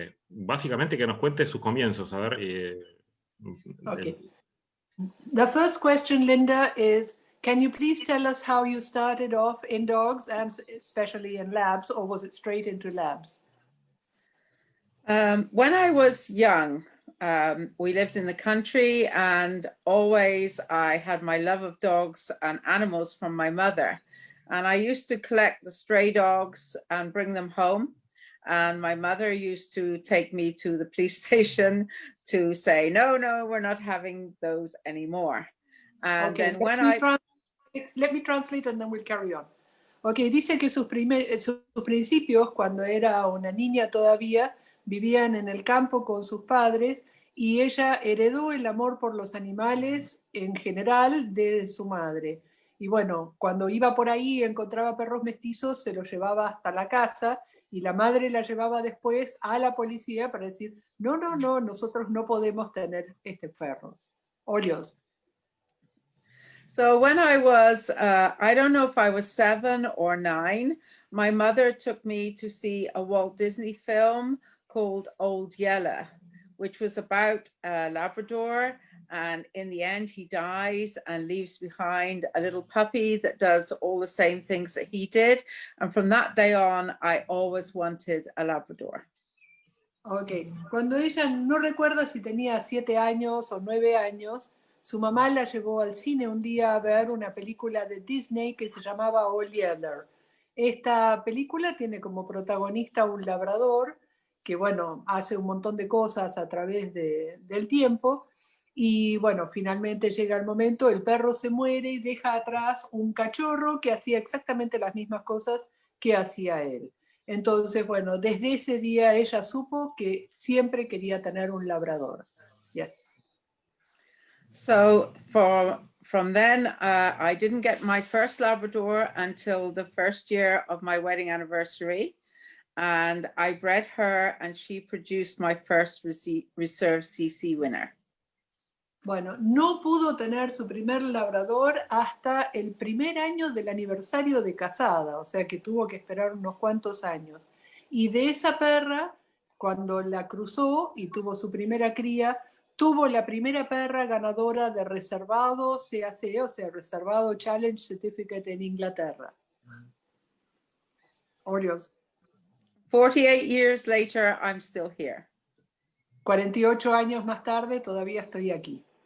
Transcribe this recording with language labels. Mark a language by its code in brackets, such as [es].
[es] Básicamente que nos cuente sus comienzos. A ver. [en] Okay. The first question, Linda, is can you please tell us how you started off in dogs and especially in labs, or was it straight into labs? When I was young, we lived in the country, and always I had my love of dogs and animals from my mother. And I used to collect the stray dogs and bring them home. And my mother used to take me to the police station to say, no, we're not having those anymore. And okay, then when let me translate and then we'll carry on. [es] Okay, dice que sus principios, cuando era una niña todavía, vivían en el campo con sus padres y ella heredó el amor por los animales en general de su madre. Y bueno, cuando iba por ahí y encontraba perros mestizos, se los llevaba hasta la casa y la madre la llevaba después a la policía para decir, no, nosotros no podemos tener estos perros. Olios. [en] So when I was, I don't know if I was 7 or 9, my mother took me to see a Walt Disney film called Old Yeller, which was about a Labrador, and in the end he dies and leaves behind a little puppy that does all the same things that he did. And from that day on, I always wanted a Labrador. [es] Ok, cuando ella no recuerda si tenía 7 años o 9 años, su mamá la llevó al cine un día a ver una película de Disney que se llamaba Old Yeller. Esta película tiene como protagonista un labrador que, bueno, hace un montón de cosas a través del tiempo y, bueno, finalmente llega el momento, el perro se muere y deja atrás un cachorro que hacía exactamente las mismas cosas que hacía él. Entonces, bueno, desde ese día ella supo que siempre quería tener un labrador. [en] Yes. So from then, I didn't get my first Labrador until the first year of my wedding anniversary. And I bred her and she produced my first reserve CC winner. [es] Bueno, no pudo tener su primer labrador hasta el primer año del aniversario de casada, o sea que tuvo que esperar unos cuantos años. Y de esa perra, cuando la cruzó y tuvo su primera cría, tuvo la primera perra ganadora de reservado CAC, o sea, reservado Challenge Certificate en Inglaterra. Orios. [en] 48 years later, I'm still here. [es] 48 años más tarde, todavía estoy aquí.